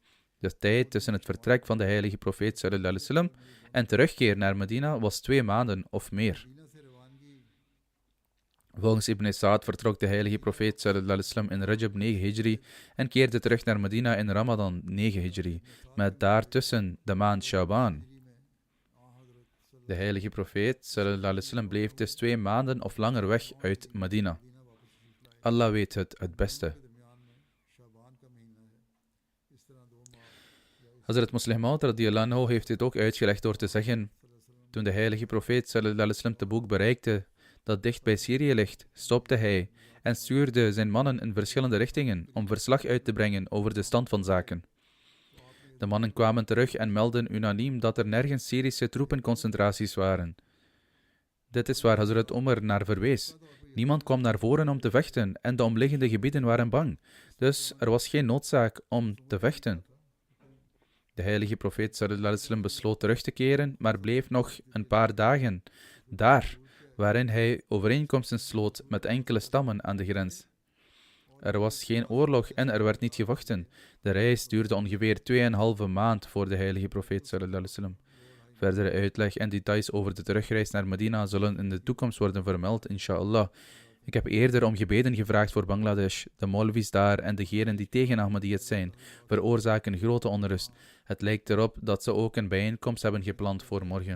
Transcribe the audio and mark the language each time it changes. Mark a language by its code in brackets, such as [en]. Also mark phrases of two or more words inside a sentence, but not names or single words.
[nl] De tijd tussen het vertrek van de heilige profeet [ar] صلى الله عليه وسلم [nl] en terugkeer naar Medina was 2 maanden of meer. Volgens Ibn Sa'd vertrok de heilige profeet [ar] صلى الله عليه وسلم [nl] in Rajab 9 Hijri en keerde terug naar Medina in Ramadan 9 Hijri, met daartussen de maand Shaban. De heilige profeet [ar] صلى الله عليه وسلم [nl] bleef dus 2 maanden of langer weg uit Medina. Allah weet het beste. Hazrat Muslih Maud [ar] رضي الله عنه [nl] heeft dit ook uitgelegd door te zeggen, toen de heilige profeet [ar] صلى الله عليه وسلم [nl] Taboek bereikte, dat dicht bij Syrië ligt, stopte hij en stuurde zijn mannen in verschillende richtingen om verslag uit te brengen over de stand van zaken. De mannen kwamen terug en meldden unaniem dat er nergens Syrische troepenconcentraties waren. Dit is waar Hazrat Umar naar verwees. Niemand kwam naar voren om te vechten en de omliggende gebieden waren bang, dus er was geen noodzaak om te vechten. De heilige profeet [ar] صلى الله عليه وسلم [nl] besloot terug te keren, maar bleef nog een paar dagen daar, waarin hij overeenkomsten sloot met enkele stammen aan de grens. Er was geen oorlog en er werd niet gevochten. De reis duurde ongeveer 2,5 maand voor de heilige profeet [ar] صلى الله عليه وسلم. [nl] Verdere uitleg en details over de terugreis naar Medina zullen in de toekomst worden vermeld, inshallah. Ik heb eerder om gebeden gevraagd voor Bangladesh. De Maulvis daar en degenen die tegen Ahmadiyyat zijn, veroorzaken grote onrust. Het lijkt erop dat ze ook een bijeenkomst hebben gepland voor morgen.